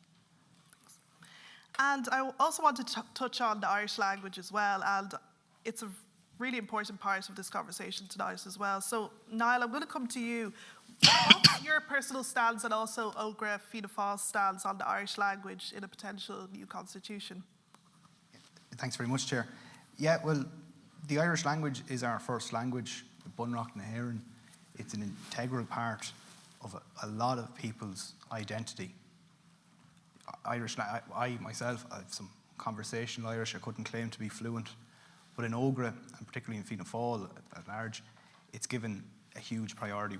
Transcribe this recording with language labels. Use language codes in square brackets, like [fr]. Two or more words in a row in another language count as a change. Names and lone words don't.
[en] And I also want to touch on the Irish language as well, and it's a really important part of this conversation tonight as well. So, Niall, I'm going to come to you. What's your personal stance and also Ógra Fianna Fáil's stance on the Irish language in a potential new constitution? Thanks very much, Chair. Yeah, well, the Irish language is our first language, the Bunreacht na hÉireann. It's an integral part of a lot of people's identity. I myself, I have some conversational Irish. I couldn't claim to be fluent. But in Ógra, and particularly in Fianna Fáil at large, it's given a huge priority.